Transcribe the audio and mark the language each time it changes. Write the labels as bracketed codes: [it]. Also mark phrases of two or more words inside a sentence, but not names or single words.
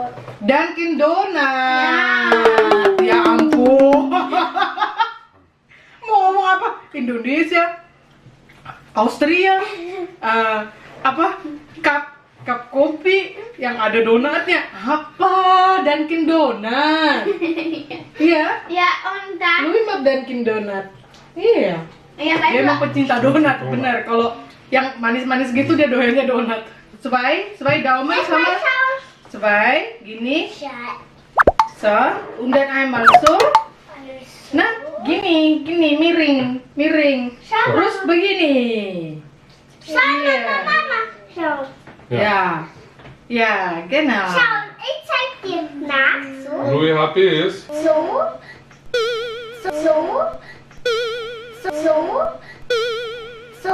[id] Dunkin Donut. Ya ampun. Mau ngomong apa? Indonesia, Austria, apa? Cup kopi yang ada donatnya. Apa? Dunkin Donut. Iya. [de] Ja, und dann, Louis mag Dunkin Donut. Iya. ja, [id] Dia [de] weißt [id] emang [de] du, [id] pecinta donat, bener. Kalau yang manis-manis gitu dia doyannya donat. [de] Zwei Daumen sama zwei, gini, so, und dann einmal so. [id] Nah, gini, miring. Terus begini. Iya. [de] Mama, schau. [id] Ya, ya, [de] genau. Schau, ich zeig dir nach, so. Louis happy ist. So. So. So. So.